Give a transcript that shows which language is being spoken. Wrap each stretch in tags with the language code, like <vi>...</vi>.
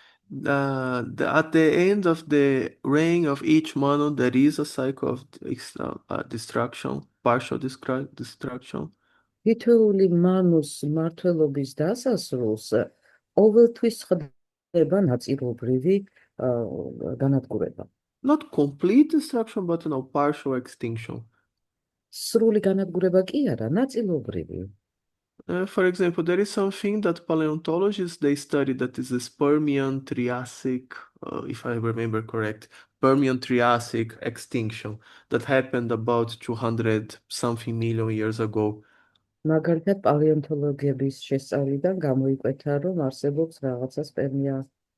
<en>At the end of the reign of each Manu, there is a cycle of destruction, partial destruction.</en> <ka>თითოეული მანუს მმართველობის დასასრულს ყოველთვის ხდება ნაწილობრივი განადგურება.</ka> <en>Not complete destruction, but partial extinction.</en> <ka>სრული განადგურება კი არა, ნაწილობრივი.</ka> <en>For example, there is something that paleontologists, they study that is this Permian Triassic, if I remember correct, Permian Triassic extinction that happened about 200 something million years ago.</en> <ka>მაგალითად, პალეონტოლოგების შესწავლიდან გამოიკვეთა, რომ არსებობს რაღაცას Permian</ka>